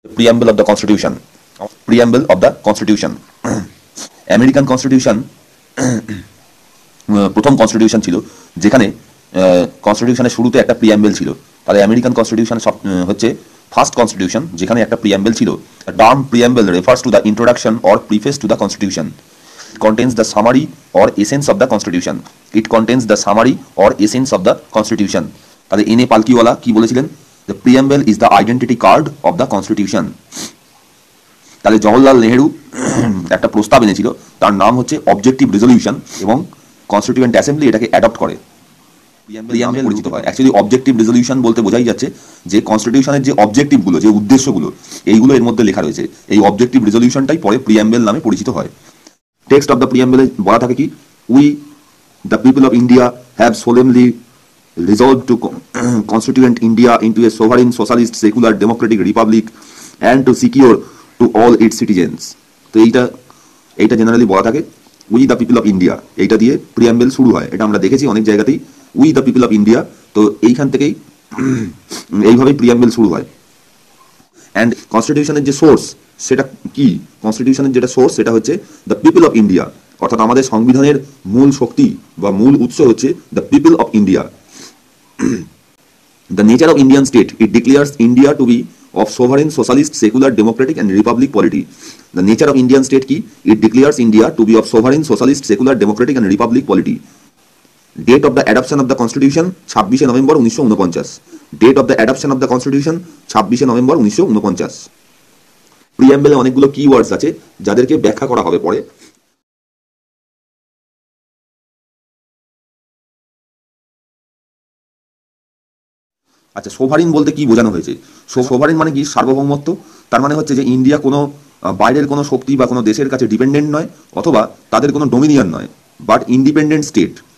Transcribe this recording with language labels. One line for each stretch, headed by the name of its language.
English: Preamble of the Constitution. Preamble of the Constitution.
Bangla: American constitution প্রথম constitution ছিল যেখানে কনস্টিটিউশনের শুরুতে একটা প্রিয়াম্বেল ছিল। তাহলে আমেরিকান কনস্টিটিউশন সব হচ্ছে ফার্স্ট কনস্টিটিউশন যেখানে একটা প্রিয়াম্বেল ছিল।
English: Term preamble refers to the introduction or preface to the constitution. contains the summary or essence of the constitution. It contains the summary or essence of the constitution.
Bangla: তাহলে এনে পালকিওয়ালা কি বলেছিলেন?
English: The preamble is the identity card of the constitution.
Bangla: তাহলে জওহরলাল নেহেরু একটা প্রস্তাব এনেছিল, তার নাম হচ্ছে অবজেক্টিভ রেজলিউশন, এবং কনস্টিটিউয়েন্ট অ্যাসেম্বলি এটাকে অ্যাডপ্ট করে। প্রিয়াম্বেল পরিচিত হয়। অ্যাকচুয়ালি অবজেক্টিভ রেজলিউশন বলতে বোঝাই যাচ্ছে যে কনস্টিটিউশনের যে অবজেক্টিভগুলো, যে উদ্দেশ্যগুলো, এইগুলো এর মধ্যে লেখা রয়েছে। এই অবজেক্টিভ রেজলিউশনটাই পরে প্রিয়াম্বেল নামে পরিচিত হয়।
English: text of the প্রিয়াম্বেলে
Bangla: বলা থাকে কি,
English: We the people of India have solemnly resolved to constitute India into a sovereign, socialist, secular, democratic republic and to secure to all its citizens.
Bangla: তো এইটা জেনারেলি বলা থাকে
English: we the people of India,
Bangla: এইটা দিয়ে preamble শুরু হয়। এটা আমরা দেখেছি অনেক জায়গাতেই,
English: We the people of India.
Bangla: তো এইখান থেকেই এইভাবেই প্রিয়াম্বেল শুরু হয়। অ্যান্ড কনস্টিটিউশনের যে সোর্স সেটা কি, কনস্টিটিউশনের যেটা সোর্স সেটা হচ্ছে
English: the people of India,
Bangla: অর্থাৎ আমাদের সংবিধানের মূল শক্তি বা মূল উৎস হচ্ছে the people of India.
English: The nature of Indian state, it declares India to be of sovereign, socialist, secular, democratic and republic polity. The nature of Indian state ki, it declares India to be of sovereign, socialist, secular, democratic and republic polity. Date of the adoption of the constitution 26 November 1949. Date of the adoption of the constitution 26 November 1949.
Bangla: প্রিয়াম্বেলে অনেকগুলো keywords আছে যাদেরকে ব্যাখ্যা করা হবে পরে। আচ্ছা, sovereign বলতে কি বোঝানো হয়েছে? সোভারিন মানে কি? সার্বভৌমত্ব। তার মানে হচ্ছে যে ইন্ডিয়া কোনো বাইরের কোনো শক্তি বা কোনো দেশের কাছে ডিপেন্ডেন্ট নয়, অথবা তাদের কোনো ডোমিনিয়ন নয়,
English: But independent state.